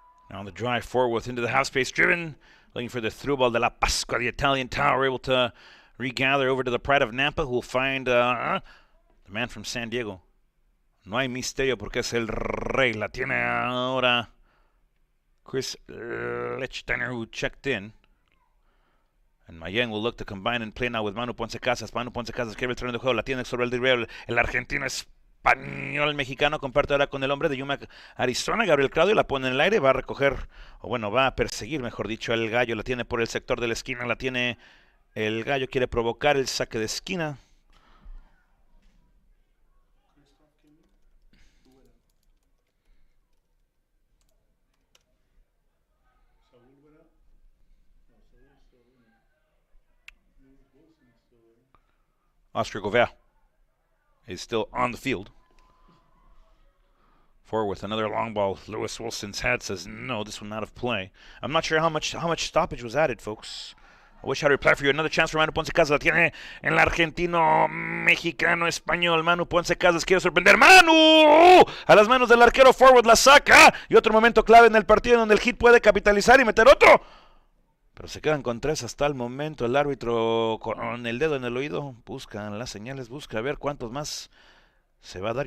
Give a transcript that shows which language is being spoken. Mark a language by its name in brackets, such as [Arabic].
[English] Now on the drive forward into the half space driven, looking for the through ball de la Pascua, the Italian tower, able to regather over to the Pride of Nampa, who will find the man from San Diego. [Spanish] No hay misterio porque es el rey. La tiene ahora Chris Lechsteiner, [English] who checked in. And Mayen will look to combine and play now with Manu Ponce Casas. Manu Ponce Casas [Spanish] quiere el terreno de juego. La tiene sobre el derribo. El argentino español mexicano comparte ahora con el hombre de Yuma, Arizona. Gabriel Claudio la pone en el aire. Va a recoger, o bueno, va a perseguir, mejor dicho, el gallo. La tiene por el sector de la esquina. La tiene el gallo. Quiere provocar el saque de esquina. [English] Oscar Govea is still on the field. Forward with another long ball. Lewis Wilson's head says no, this one out of play. I'm not sure how much stoppage was added, folks. I wish I'd reply for you. Another chance for [Spanish] Manu Ponce Casas. La tiene el argentino, mexicano, español. Manu Ponce Casas quiere sorprender. ¡Manu! A las manos del arquero forward la saca. Y otro momento clave en el partido donde el hit puede capitalizar y meter otro. Pero se quedan con 3 hasta el momento. El árbitro con el dedo en el oído busca las señales, busca a ver cuántos más se va a dar.